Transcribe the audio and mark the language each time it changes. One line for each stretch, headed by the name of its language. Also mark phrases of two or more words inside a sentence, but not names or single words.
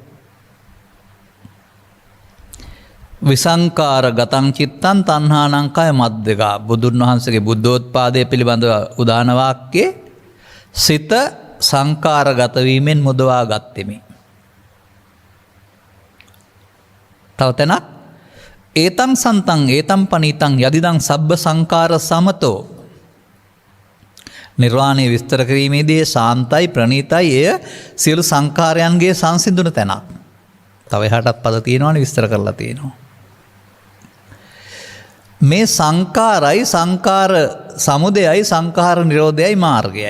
Pali: විසංකාර ගතං චිත්තං තණ්හානං කය මද්දගා.
Sinhala: බුදුන් වහන්සේගේ බුද්ධෝත්පාදය පිළිබඳව උදාන වාක්‍යයේ සිත සංකාරගත වීමෙන් මුදවා ගත්තෙමි. තව තැනක්
Pali: ඒතං සන්තං ඒතං පනීතං යදිදං සබ්බ සංකාර සමතෝ.
Sinhala: නිර්වාණය විස්තර කිරීමේදී ශාන්තයි ප්‍රණීතයි එය සියලු සංකාරයන්ගේ සංසිඳුන තැනක්. තව එහාටත් පද තියෙනවනේ විස්තර කරලා තියෙනවා. මේ සංකාරයි සංකාර සමුදයයි සංකාර නිරෝධයයි මාර්ගයයි.